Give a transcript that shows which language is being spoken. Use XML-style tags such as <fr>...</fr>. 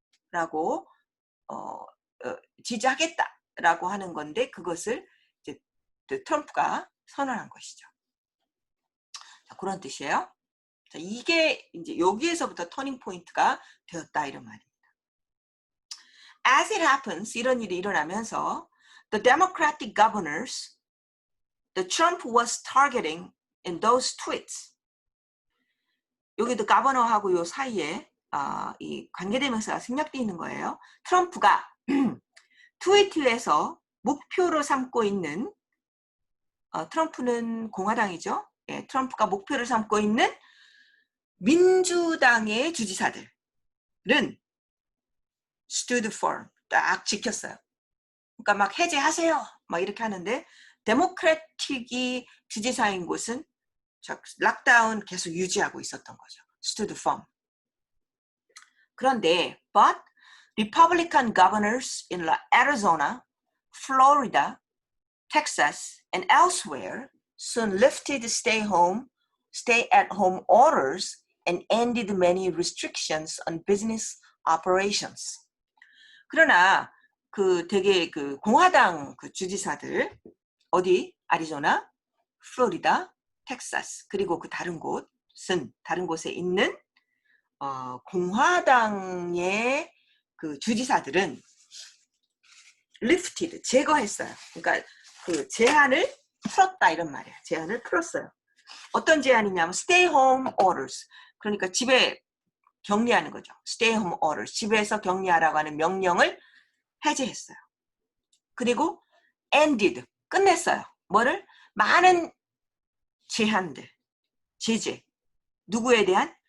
<ko>라고 지지하겠다라고 하는 건데 그것을 이제 트럼프가 선언한 것이죠. 자, 그런 뜻이에요. 자, 이게 이제 여기에서부터 터닝 포인트가 되었다 이런 말입니다.</ko> <en>As it happens,</en> <ko>이런 일이 일어나면서</ko> <en>the Democratic governors, the Trump was targeting in those tweets.</en> <ko>여기도 가버너하고 요 사이에 이 관계대명사가 생략되어 있는 거예요. 트럼프가 트위터에서 목표로 삼고 있는 트럼프는 공화당이죠. 예, 트럼프가 목표를 삼고 있는 민주당의 주지사들은</ko> <en>stood firm,</en> <ko>딱 지켰어요. 그러니까 막 해제하세요, 막 이렇게 하는데 데모크래틱이 주지사인 곳은 락다운 계속 유지하고 있었던 거죠.</ko> <en>stood firm.</en> <ko>그런데</ko> <en>but Republican governors in Arizona, Florida, Texas, and elsewhere soon lifted stay-at-home orders and ended many restrictions on business operations.</en> <ko>그러나 그 되게 그 공화당 그 주지사들 어디 애리조나, 플로리다, 텍사스 그리고 그 다른 곳에 있는 공화당의 그 주지사들은 lifted 제거했어요. 그러니까 그 제한을 풀었다 이런 말이에요. 제한을 풀었어요.</ko> <en>어떤 제한이냐면 stay home orders.</en> <ko>그러니까 집에 격리하는 거죠.</ko> <en>stay home orders.</en> <ko>집에서 격리하라고 하는 명령을 해제했어요. 그리고 ended 끝냈어요. 뭐를? 많은 제한들, 제재. 누구에 대한?</ko>